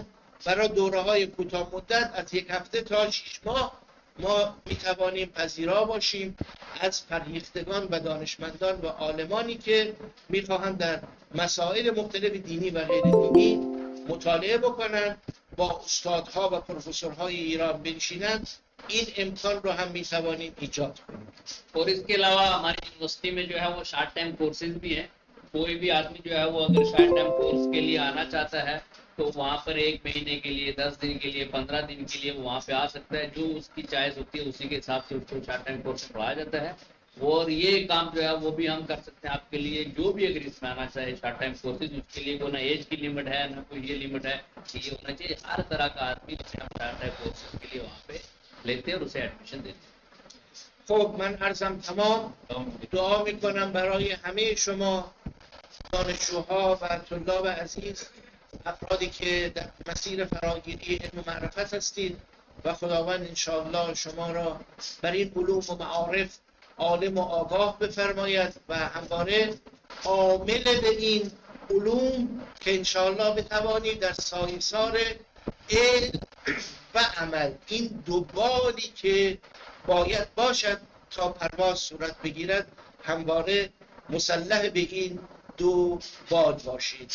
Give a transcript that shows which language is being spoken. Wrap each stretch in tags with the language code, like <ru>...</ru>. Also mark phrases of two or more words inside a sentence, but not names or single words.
<fa>برای دوره‌های کوتاه مدت از 1 هفته تا 6 ماه ما میتوانیم پذیرا باشیم از فرهیختگان و دانشمندان و عالمانی که میخواهند در مسائل مختلف دینی و غیر دینی مطالعه بکنن، با استادها و پروفسورهای ایران بنشینند. این امکان رو هم میتوانیم ایجاد کنیم.</fa> <hi>और इसके अलावा हमारी यूनिवर्सिटी में जो है वो</hi> <en>short time courses</en> <hi>भी हैं। कोई भी आदमी जो है वो अगर</hi> <en>short time course</en> <hi>के लिए आना चाहता है तो वहाँ पर 1 महीने के लिए, 10 दिन के लिए, 15 दिन के लिए वो वहाँ पे आ सकता है। जो उसकी चॉइस होती है उसी के हिसाब से उसको</hi> <en>short time course</en> <hi>में पढ़ाया जाता है। और ये काम जो है वो भी हम कर सकते हैं आपके लिए। जो भी अगर इसमें आना चाहे</hi> <en>short time courses,</en> <hi>उसके लिए वो ना एज की लिमिट है ना कोई ये लिमिट है कि ये होना चाहिए। हर तरह का आदमी जिसे हम</hi> <en>short time courses</en> <hi>के लिए वहाँ पे लेते हैं और उसे एडमिशन देते हैं।</hi> <fa>خب من عرضم تمام. دعا میکنم برای همه شما دانشجوها و طلاب عزیز، افرادی که در مسیر فراگیری علم و معرفت هستید و خداوند انشاءالله شما را بر این علوم و معارف عالم و آگاه بفرماید و همواره عامل به این علوم که انشاءالله بتوانید در سایسار علم و عمل، این دو بالی که باید باشد تا پرواز صورت بگیرد، همواره مسلح به این دو بال باشید.</fa>